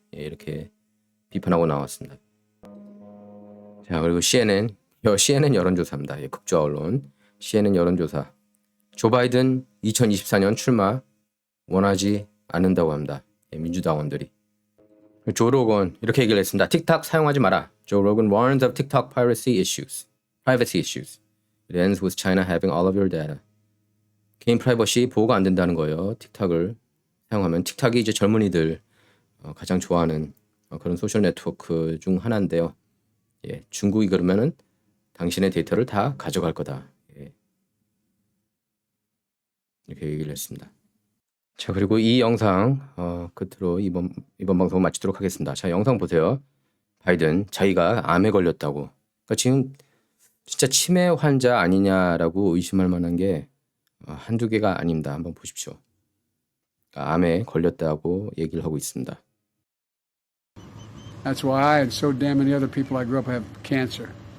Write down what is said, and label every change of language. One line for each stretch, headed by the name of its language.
Korean: 이렇게 비판하고 나왔습니다. 자, 그리고 CNN 여론조사입니다. 극좌 언론 CNN 여론조사. 조 바이든 2024년 출마 원하지 않는다고 합니다. 민주당원들이. 조 로건 이렇게 얘기를 했습니다. 틱톡 사용하지 마라.
English: 조 로건 warns of TikTok privacy issues. It ends with China having all of your data.
Korean: 개인 프라이버시 보호가 안 된다는 거예요. 틱톡을 사용하면. 틱톡이 이제 젊은이들 가장 좋아하는 그런 소셜 네트워크 중 하나인데요. 중국이 그러면은 당신의 데이터를 다 가져갈 거다. 이렇게 얘기를 했습니다. 자, 그리고 이 영상 끝으로 이번 방송을 마치도록 하겠습니다. 자, 영상 보세요. 바이든 자기가 암에 걸렸다고. 그러니까 지금 진짜 치매 환자 아니냐라고 의심할 만한 게 한두 개가 아닙니다. 한번 보십시오. 그러니까 암에 걸렸다고 얘기를 하고 있습니다.
English: That's why I and so damn many other people I grew up have cancer.